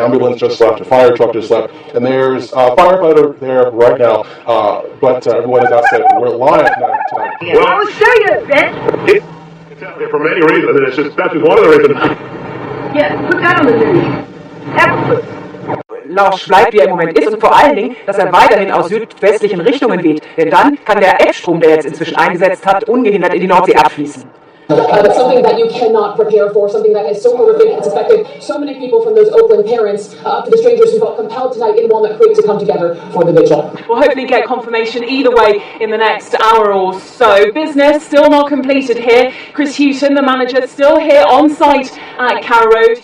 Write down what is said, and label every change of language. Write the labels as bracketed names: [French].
[English] Ambulance just left, a fire truck just left, and there's a firefighter there right now, but everyone is outside. We're live tonight. Well, I'll show you, bitch. It's out there for many reasons, and that's just one of the reasons. Yeah, put that on the news. Absolutely. [German] Lausch bleibt, wie er im Moment ist, und vor allen Dingen, dass er weiterhin aus südwestlichen Richtungen weht. Denn dann kann der Eckstrom, der jetzt inzwischen eingesetzt hat, ungehindert in die Nordsee abfließen. [English] But something that you cannot prepare for, something that is so horrific, it's affected so many people from those Oakland parents up to the strangers who felt compelled tonight in Walnut Creek to come together for the vigil. We'll hopefully get confirmation either way in the next hour or so. Business still not completed here. Chris Houghton, the manager, still here on site at Carrow Road.